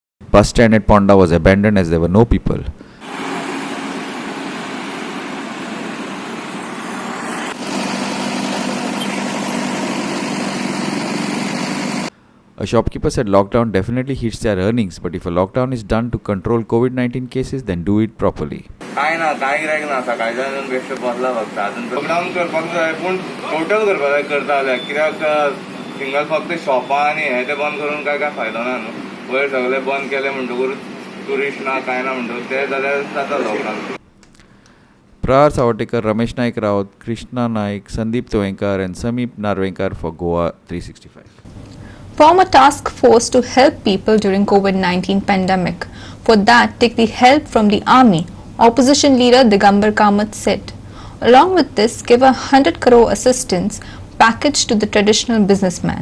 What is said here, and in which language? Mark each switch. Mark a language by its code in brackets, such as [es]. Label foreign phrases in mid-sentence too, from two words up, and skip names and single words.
[en] bus stand at Ponda was abandoned as there were no people. A shopkeeper said lockdown definitely hits their earnings, but if a lockdown is done to control COVID-19 cases, then do it properly. [kok] काय ना काय गिरायक ना सकाळच्यान बेश्टे बसला फक्त अजून लॉकडाऊन करपाक जाय पूण टोटल करपाक जाय करता जाल्यार कित्याक सिंगल फक्त शॉपां आनी हे ते बंद करून काय फायदो ना न्हू वयर सगळे बंद केले म्हणटकूच टुरिस्ट ना काय ना म्हणटकूच ते जाल्यार जाता लॉकडाऊन. [en] Prahar Savartekar, Ramesh Naik Raut, Krishna Naik, Sandeep Toenkar and Sameep Narvenkar for Goa 365. Form a task force to help people during COVID-19 pandemic. For that, take the help from the army, opposition leader Digambar Kamath said. Along with this, give 100 crore assistance package to the traditional businessman.